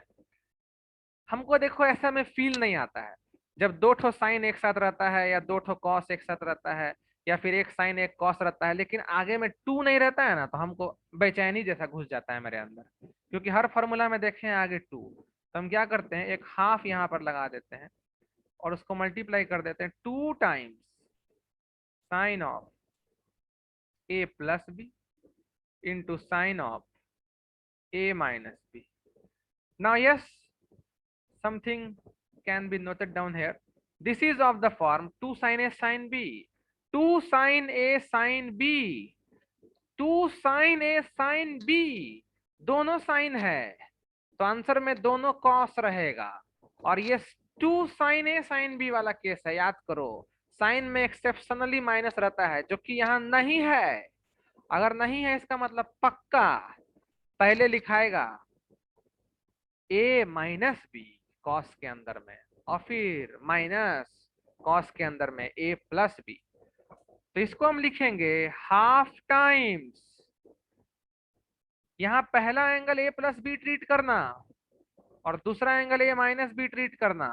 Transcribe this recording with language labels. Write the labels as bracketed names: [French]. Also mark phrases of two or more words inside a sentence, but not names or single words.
[Hindi] हमको देखो ऐसा में फील नहीं आता है जब दो ठो साइन एक साथ रहता है या दो ठो कॉस एक साथ रहता है या फिर एक साइन एक कॉस रहता है, लेकिन आगे में टू नहीं रहता है ना, तो हमको बेचैनी जैसा घुस जाता है मेरे अंदर, क्योंकि हर फॉर्मूला में देखें आगे टू, तो हम क्या करते हैं, एक हाफ यहाँ पर लगा देते हैं और उसको मल्टीप्लाई कर देते हैं 2 [English] times sine of A plus B into sine of A minus B. now yes, something can be noted down here. This is of the form 2 sin A sin B. 2 sin A sin B. 2 sin A sin B. [Hindi] दोनों साइन है तो आंसर में दोनों कॉस रहेगा, और ये [English] 2 sin A sin B [Hindi] वाला केस है, याद करो साइन में एक्सेप्शनली माइनस रहता है जो कि यहाँ नहीं है। अगर नहीं है इसका मतलब पक्का पहले लिखाएगा [English] a minus B [Hindi] कॉस के अंदर में और फिर माइनस कॉस के अंदर में [English] a plus B, [Hindi] तो इसको हम लिखेंगे [English] half times, [Hindi] यहाँ पहला एंगल [English] a plus B [Hindi] ट्रीट करना और दूसरा एंगल [English] a minus B [Hindi] ट्रीट करना।